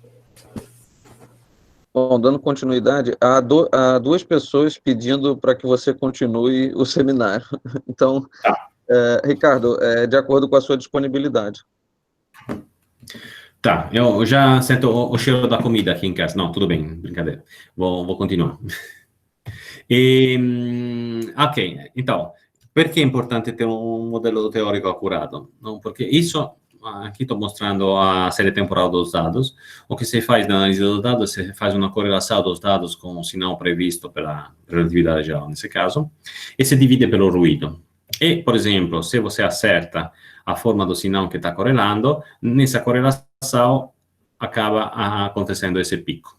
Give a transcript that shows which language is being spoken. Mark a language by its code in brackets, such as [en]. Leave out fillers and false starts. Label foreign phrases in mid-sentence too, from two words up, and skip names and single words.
[pt] Bom, dando continuidade, há 2 pessoas pedindo para que você continue o seminário. Então, Ricardo, de acordo com a sua disponibilidade. Tá, eu já sinto o cheiro da comida aqui em casa. Não, tudo bem, brincadeira. Vou continuar. Ok, então, [it] perché è importante [pt] ter um modelo teórico acurado? Não, porque isso, aqui estou mostrando a série temporal dos dados. O que se faz na análise dos dados, se faz uma correlação dos dados com o sinal previsto pela relatividade geral, nesse caso, e se divide pelo ruído. E, por exemplo, se você acerta a forma do sinal que está correlando, nessa correlação acaba acontecendo esse pico.